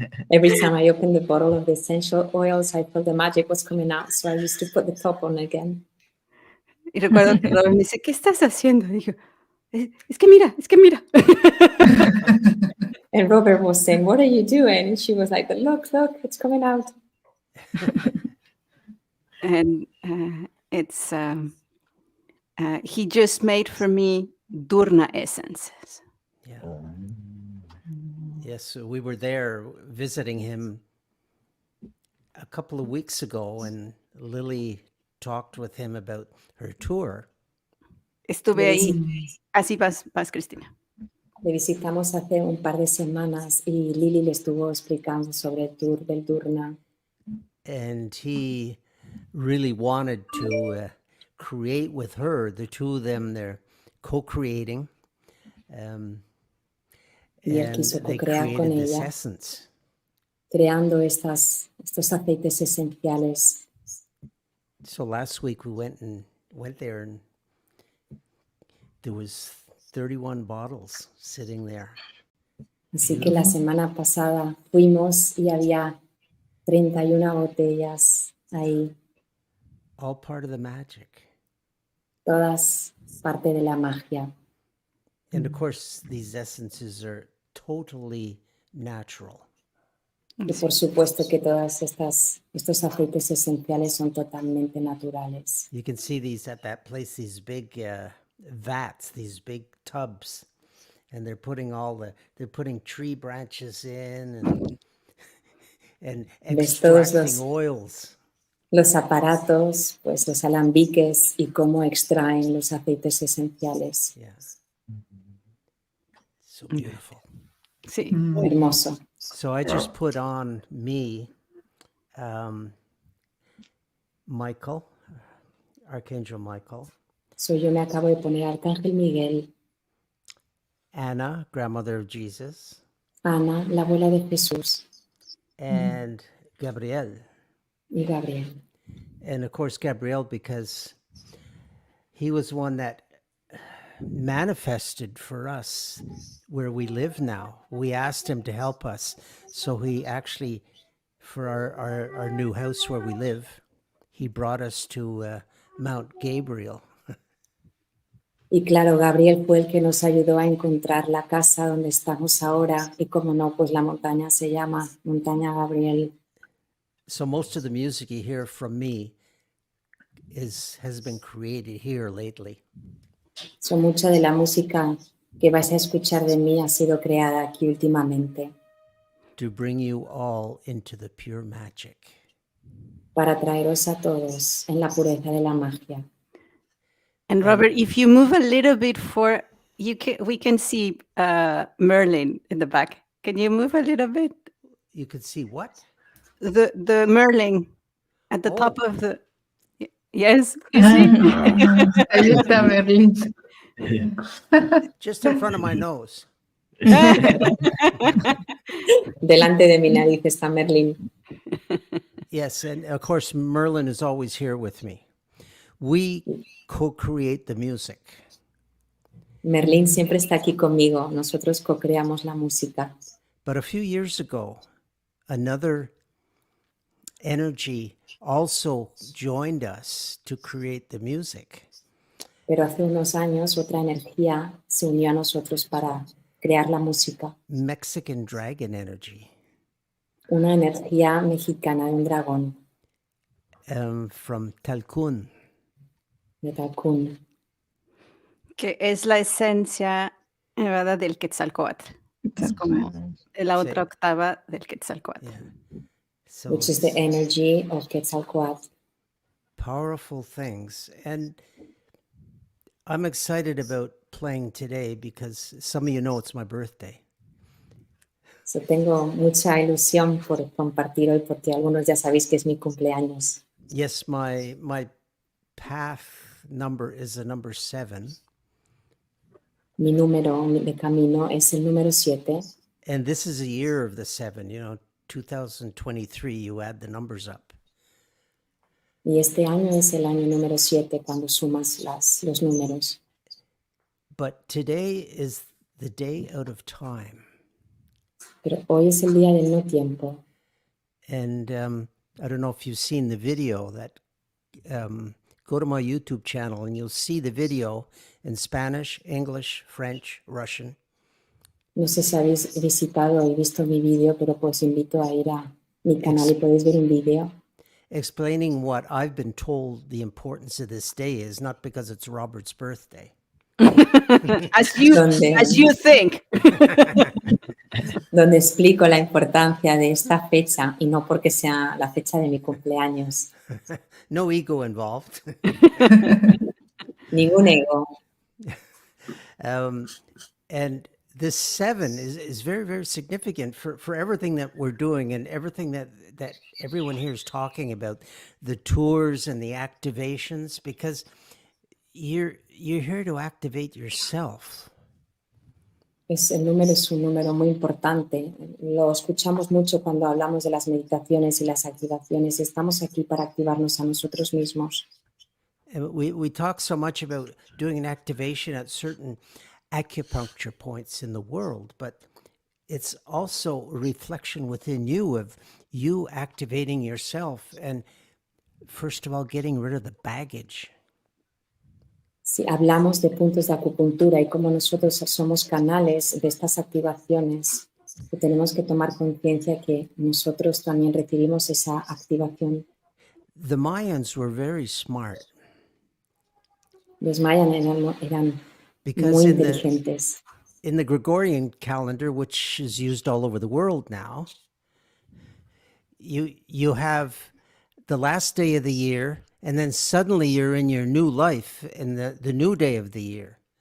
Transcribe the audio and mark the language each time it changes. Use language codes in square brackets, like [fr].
[en] Every time I opened the bottle of the essential oils, I felt the magic was coming out. So I used to put the top on again. [es] Y recuerdo que Robert me dice, ¿qué estás haciendo? Y digo, es que mira. [en] And Robert was saying, what are you doing? And she was like, look, it's coming out. And it's he just made for me dUr-Rna essences. Yeah. Yes, so we were there visiting him a couple of weeks ago, and Lilly talked with him about her tour. [es] Estuve ahí. Así vas, Cristina. Le visitamos hace un par de semanas y Lilly le estuvo explicando sobre el tour del dUr-Rna. [en] And he really wanted to create with her, the two of them, they're co-creating. [es] Y él [en] And [es] quiso [en] they [es] co-crear con [en] created this [es] ella, [en] essence. [es] creando estos aceites esenciales. [en] So last week we went there, and there was 31 bottles sitting there. [es] Así que la semana pasada fuimos y había 31 botellas ahí, [en] All part of the magic. [es] todas parte de la magia. [en] And of course, these essences are totally natural. [es] Y por supuesto que todas estos aceites esenciales son totalmente naturales. [en] You can see these at that place, these big vats, these big tubs, and they're putting tree branches in and [es] Ves todos [en] extracting oils. [es] los aparatos, pues los alambiques y cómo extraen los aceites esenciales. [en] Yeah. So beautiful. [es] Sí. Hermoso. [en] So I just put on me, Michael, Archangel Michael, [es] So, yo me acabo de poner Arcángel Miguel, [en] Anna, grandmother of Jesus, [es] Ana, la abuela de Jesús, [en] and Gabriel. [es] y Gabriel. [en] And of course, Gabriel, because he was one that manifested for us where we live now. We asked him to help us. So he actually, for our new house where we live, he brought us to Mount Gabriel. [es] Y claro, Gabriel fue el que nos ayudó a encontrar la casa donde estamos ahora. Y como no, pues la montaña se llama Montaña Gabriel. [en] So most of the music you hear from me has been created here lately. [es] So, mucha de la música que vais a escuchar de mí ha sido creada aquí últimamente [en] To bring you all into the pure magic. [es] para traeros a todos en la pureza de la magia. [en] And Robert, if you move a little bit we can see Merlin in the back. Can you move a little bit? You could see what? The Merlin at the top Oh. of the. Yes, you see? [es] Ahí está Merlin. [en] Just in front of my nose. [es] Delante de mi nariz está Merlín. [en] Yes, and of course, Merlin is always here with me. We co-create the music. [es] Merlín siempre está aquí conmigo. Nosotros co-creamos la música. [en] But a few years ago, another energy also joined us to create the music. [es] Pero hace unos años otra energía se unió a nosotros para crear la música. [en] Mexican dragon energy [es] Una energía mexicana de un dragón, [en] from Talcún. [es] de Talcún. Que es la esencia, ¿verdad?, del Quetzalcóatl. Es como la otra octava del Quetzalcóatl. [en] Yeah. So Which is the energy of Quetzalcoatl. powerful things. And I'm excited about playing today because some of you know it's my birthday. [es] So, tengo mucha ilusión por compartir hoy porque algunos ya sabéis que es mi cumpleaños. [en] Yes, my path number is the number 7. [es] Mi número de camino es el número 7 [en] And this is a year of the 7, 2023, you add the numbers up. [es] y este año es el año número 7 cuando sumas los números. [en] But today is the day out of time. [es] Pero hoy es el día del no tiempo. [en] And I don't know if you've seen the video that, go to my YouTube channel and you'll see the video in Spanish, English, French, Russian. [es] No sé si habéis visitado y visto mi vídeo, pero pues invito a ir a mi canal y podéis ver un vídeo [en] Explaining what I've been told the importance of this day is, not because it's Robert's birthday. As you think. [es] Donde explico la importancia de esta fecha y no porque sea la fecha de mi cumpleaños. [en] No ego involved. [es] Ningún ego. [en] And this 7 is very, very significant for everything that we're doing and everything that everyone here is talking about, the tours and the activations, because you're here to activate yourself. [es] El número es un número muy importante. Lo escuchamos mucho cuando hablamos de las meditaciones y las activaciones. Estamos aquí para activarnos a nosotros mismos. [en] And we talk so much about doing an activation at certain acupuncture points in the world, but it's also a reflection within you of you activating yourself and, first of all, getting rid of the baggage. [es] Si hablamos de puntos de acupuntura y cómo nosotros somos canales de estas activaciones, que tenemos que tomar conciencia que nosotros también recibimos esa activación. [en] The Mayans were very smart. [es] Los mayas eran [en] Because [es] muy inteligentes. [en] In the Gregorian calendar, which is used all over the world now, you have the last day of the year, and then suddenly you're in your new life in the new day of the year.